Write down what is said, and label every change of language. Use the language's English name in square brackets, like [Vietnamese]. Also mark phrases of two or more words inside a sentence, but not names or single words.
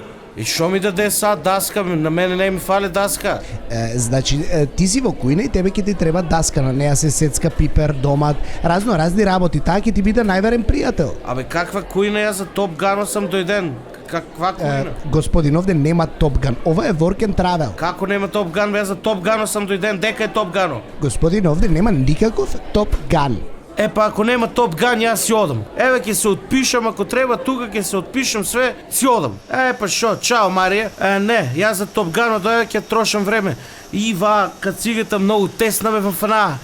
[Macedonian] И шо ми даде са даска, на мене не ми фале даска. Значи, ти си во кујна и тебе ќе ти треба даска, на неја се сецка пипер, домат, разни работи, таа ќе ти биде најверен пријател. Абе каква кујна, ја за Топ Гано сам дојден. Каква кујна? Господин, овде нема Топ Ган, ова е [English] work and travel. [Macedonian] Како нема Топ Ган, бе, за Топ Гано сам дојден, дека е Топ Гано? Господин, овде нема никаков Топ Ган. Па ако нема Топ Ган, јас си одам. Еве ќе се отпишам, ако треба тука ќе се отпишам све, си одам. Па шо, чао Марија. Не, јас за Топ Гано дојде ќе трошам време. Ива, кацигата многу тесна ме во фана.